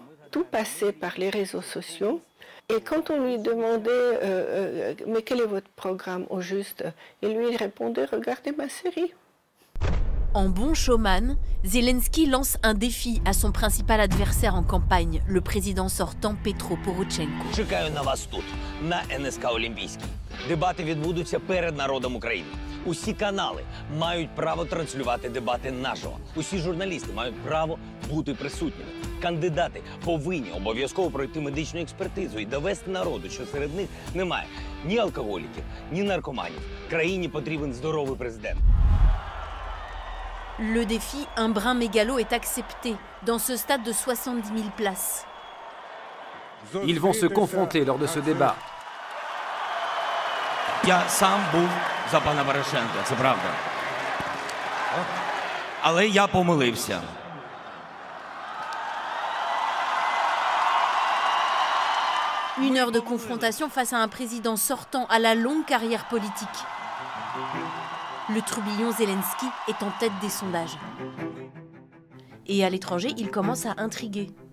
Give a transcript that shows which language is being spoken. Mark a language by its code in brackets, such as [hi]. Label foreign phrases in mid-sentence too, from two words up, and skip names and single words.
[fr] Tout passait par les réseaux sociaux. Et quand on lui demandait mais quel est votre programme au juste, il lui répondait regardez ma série. En bon showman, Zelensky lance un défi à son principal adversaire en campagne, le président sortant Petro Poroshenko. [uk] Чекаю на вас тут, на НСК Олімпійський. Дебати відбудуться перед народом України. Усі канали мають право транслювати дебати наживо. Усі журналісти мають право бути присутніми. Кандидати повинні обов'язково пройти медичну експертизу і довести народу, що серед них немає ні алкоголіків, ні наркоманів. Країні потрібен здоровий президент. [fr] Le défi, un brin mégalo, est accepté dans ce stade de 70 000 places. Ils vont se confronter lors de ce débat. [uk] Я сам був за пана Порошенка, це правда. Але я помилився. [fr] Une heure de confrontation face à un président sortant à la longue carrière politique. Le trublion Zelensky est en tête des sondages. Et à l'étranger, il commence à intriguer.